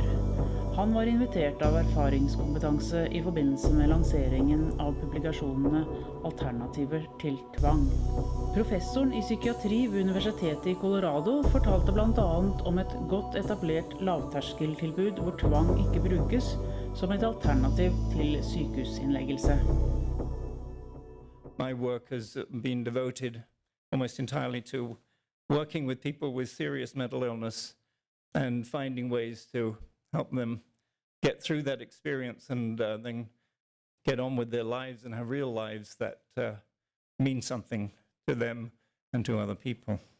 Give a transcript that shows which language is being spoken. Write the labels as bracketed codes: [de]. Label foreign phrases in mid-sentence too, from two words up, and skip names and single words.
[no] Han var invitert av Erfaringskompetanse i forbindelse med lanseringen av publikasjonene Alternativer til tvang. Professoren i psykiatri ved Universitetet i Colorado fortalte blant annet om et godt etablert lavterskeltilbud hvor tvang ikke brukes som et alternativ til sykehusinnleggelse. [en] My work has been devoted almost entirely to working with people with serious mental illness and finding ways to help them get through that experience and then get on with their lives and have real lives that mean something to them and to other people.